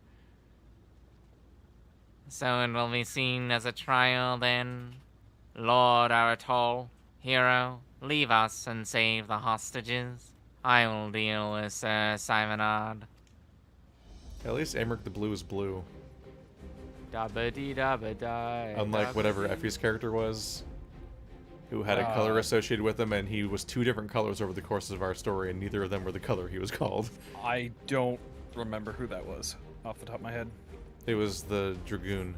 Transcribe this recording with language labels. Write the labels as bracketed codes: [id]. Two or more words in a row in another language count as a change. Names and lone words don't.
[en] So it will be seen as a trial then? Lord Aratol, hero, leave us and save the hostages. I will deal with Sir Simonard. At least Amric the Blue is blue. Da-ba-dee-da-ba-die. Unlike whatever Effie's character was, who had a color associated with him, and he was 2 different colors over the course of our story, and neither of them were the color he was called. I don't remember who that was off the top of my head. It was the Dragoon.